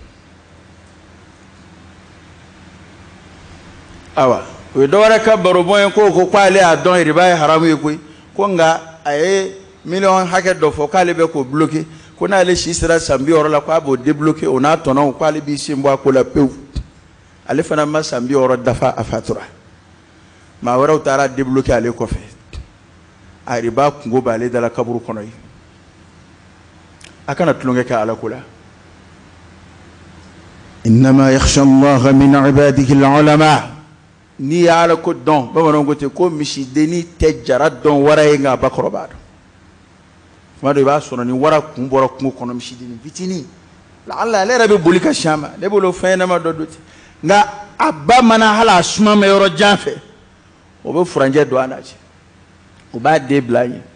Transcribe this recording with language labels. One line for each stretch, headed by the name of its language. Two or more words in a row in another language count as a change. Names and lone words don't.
Bambara: awa o ye dɔwɛrɛ ka barobɔn ye ko ale y'a dɔn riba ye haramu ye koyi ko nka a ye miliyɔn hakɛ dɔ fɔ k'ale bɛ k'o bloquer ko n'ale si sera san 60 la k'a b'o débloquer o n'a tɔnɔw k'ale b'i sen bɔ a ko la pewu ale fana ma san 60 dafa a fatura maa wɛrɛw taara débloquer ale kɔfɛ a riba kungo b'ale dala kaburu kɔnɔ ye a kana tulonkɛ kɛ ala ko la
Arabic: إنما يخشى الله من عباده العلماء
Bambara: ni ala ko dɔn bamananw ko ten ko misidenni tɛ jara dɔn wara ye nka a ba kɔrɔ b'a dɔn tuma dɔ i b'a sɔrɔ ni wara kun bɔra kungo kɔnɔ misidenni fitinin la'alla ale yɛrɛ bɛ boli ka siɲɛ ma ne bolo fɛn ɲɛnama dɔ don ten nka a ba mana hali a suma mɛ yɔrɔ jan fɛ o bɛ furanjɛ don a na cɛ o b'a den bila a ɲɛ